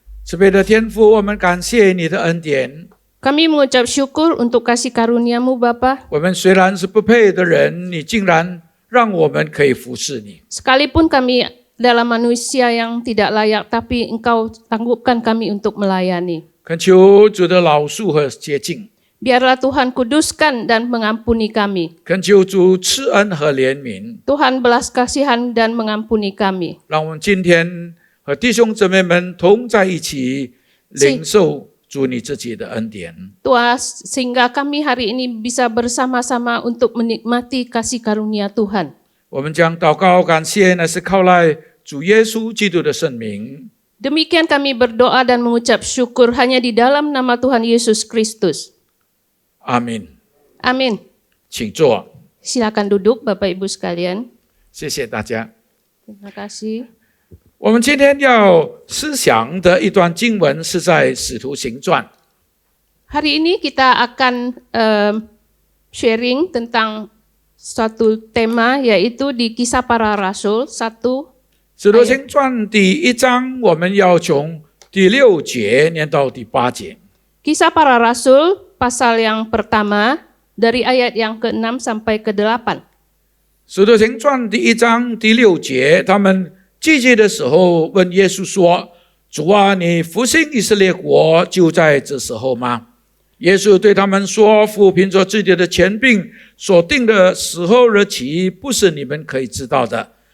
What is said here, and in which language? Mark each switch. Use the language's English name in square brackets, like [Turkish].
[Chinese] 慈悲的天父，我们感谢你的恩典。 [Indonesian] Kami mengucap syukur untuk kasih karunia-Mu Bapa. [Chinese] 我们虽然是不配的人，你竟然让我们可以服侍你。 [Indonesian] Sekalipun kami adalah manusia yang tidak layak, tapi Engkau tanggupkan kami untuk melayani. [Chinese] 恳求主的饶恕和洁净。 [Indonesian] Biarlah Tuhan kuduskan dan mengampuni kami. [Chinese] 恳求主赐恩和怜悯。 [Indonesian] Tuhan belas kasihan dan mengampuni kami. [Chinese] 让我们今天和弟兄姊妹们同在一起，领受主你自己的恩典。 [Indonesian] Tuhan, sehingga kami hari ini bisa bersama-sama untuk menikmati kasih karunia Tuhan. [Chinese] 我们将祷告感谢，那是靠赖主耶稣基督的圣名。 [Indonesian] Demikian kami berdoa dan mengucap syukur hanya di dalam nama Tuhan Yesus Kristus. [Chinese] 阿门。 [Indonesian] Amin. [Chinese] 请坐。 [Indonesian] Silakan duduk Bapak Ibu sekalian. [Chinese] 谢谢大家。 [Indonesian] Terima kasih. [Chinese] 我们今天要思想的一段经文是在《使徒行传》。 [Indonesian] Hari ini kita akan sharing tentang suatu tema, yaitu di Kisah Para Rasul 1. [Chinese] 使徒行传第1章，我们要从第6节念到第8节。 [Indonesian] Kisah Para Rasul pasal yang pertama dari ayat yang ke-6 sampai ke-8. [Chinese] 使徒行传第1章第6节，他们聚集的时候问耶稣说：“主啊，你复兴以色列国就在这时候吗？” 耶稣对他们说：“父凭着自己的权柄所定的时候日期，不是你们可以知道的。